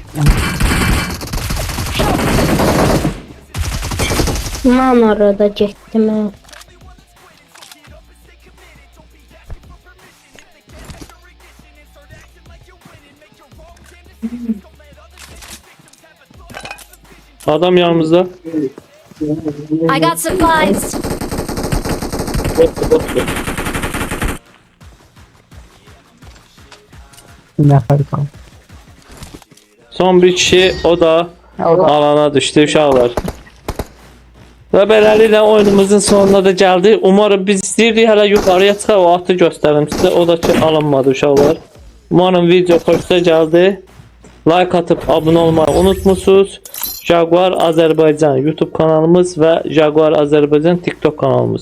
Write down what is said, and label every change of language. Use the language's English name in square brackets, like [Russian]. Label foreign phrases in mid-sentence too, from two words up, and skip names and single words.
[Azerbaijani] Lan arada getdim ha. Adam yanımızda. [English] I got supplies. [Turkish] ne yapalım? [Azerbaijani] Son bir kişi, o da alana düştü uşaqlar. Və beləliklə oyunumuzun sonuna da gəldi. Umarım biz istəyirdik hələ yuxarıya çıxaq, o atı göstərim sizə. O da ki alınmadı uşaqlar. Umarım video xoşunuza gəldi. Like atıb abunə olmayı unutmusunuz. Jaguar Azərbaycan YouTube kanalımız və Jaguar Azərbaycan TikTok kanalımız.